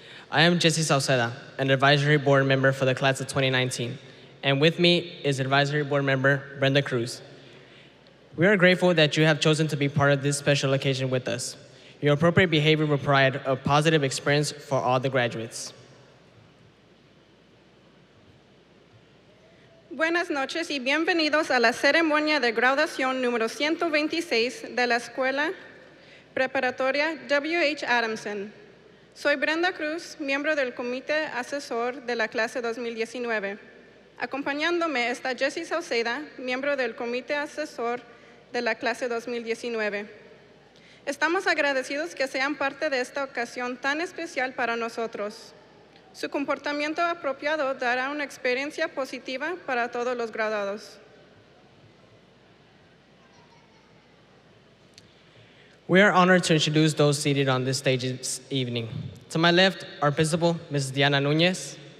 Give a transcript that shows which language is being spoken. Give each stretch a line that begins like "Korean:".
English: I am Jesse Sauceda, an advisory board member for the class of 2019, and with me is advisory board member Brenda Cruz. We are grateful that you have chosen to be part of this special occasion with us. Your appropriate behavior will provide a positive experience for all the graduates.
Spanish: Buenas noches y bienvenidos a la ceremonia de graduación número 126 de la Escuela Preparatoria W.H. Adamson. Soy Brenda Cruz, miembro del Comité Asesor de la clase 2019. Acompañándome está Jessie Sauceda, miembro del Comité Asesor de la clase 2019. Estamos agradecidos que sean parte de esta ocasión tan especial para nosotros. Su comportamiento apropiado dará una experiencia positiva para todos los graduados.
English: We are honored to introduce those seated on this stage this evening. To my left, our principal, Mrs. Diana Nunez.